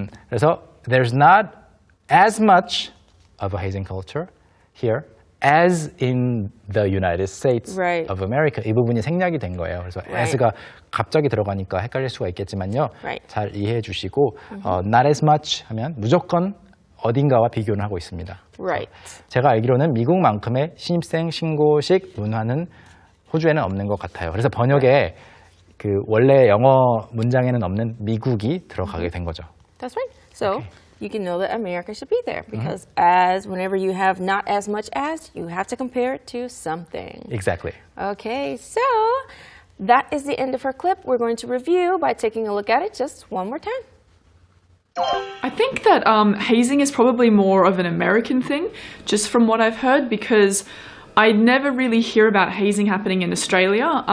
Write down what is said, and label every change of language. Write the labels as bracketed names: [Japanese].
[English] 그래서 there's not as much of a hazing culture here as in the United States Right. of America. [Korean] 이 부분이 생략이 된 거예요. 그래서 [English] Right. [Korean] as가 갑자기 들어가니까 헷갈릴 수가 있겠지만요. [English] Right. [Korean] 잘 이해해 주시고 not as much 하면 무조건 어딘가와 비교를 하고 있습니다. [English] Right. [Korean] 제가 알기로는 미국만큼의 신입생 신고식 문화는 호주에는 없는 것 같아요. 그래서 번역에 그 원래 영어 문장에는 없는 미국이 들어가게 된 거죠. [English] That's right. So you can know that America should be there because as whenever you have not as much as, you have to compare it to something. Exactly. Okay, so that is the end of her clip. We're going to review by taking a look at it just one more time. I think that hazing is probably more of an American thing, just from what I've heard, because I never really hear about hazing happening in Australia.